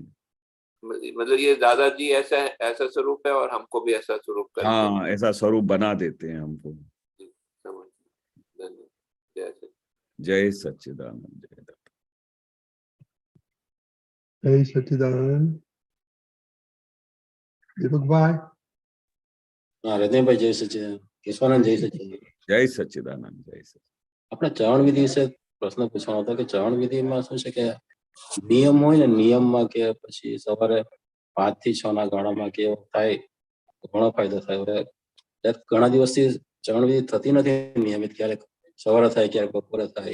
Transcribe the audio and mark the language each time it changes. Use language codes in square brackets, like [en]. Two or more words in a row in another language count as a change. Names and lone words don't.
[hi] मतलब ये दादाजी ऐसा स्वरूप है और हमको भी ऐसा स्वरूप करते हैं। हाँ, ऐसा स्वरूप बना देते हैं हमको। जय सच्चिदानंद। जय सच्चिदानंद। दीपक भाई। [gu] હૃદય ભાઈ જય સચિદાનંદ, કેશવાનંદ જય સચિદાનંદ। [hi] जय सच्चिदानंद। जय सच्चिदानंद। [gu] આપણે ચરણ વિધિ વિશે પ્રશ્ન પૂછવાનો હતો કે ચરણ વિધિમાં શું છે કે નિયમ હોય ને, નિયમમાં કે પછી સવારે 5 થી 6 ના ગાળામાં કે થાય ઘણો ફાયદો થાય। હવે ઘણા દિવસથી ચરણ વિધિ થતી નથી નિયમિત, ક્યારેક સવારે થાય ક્યારેક બપોરે થાય।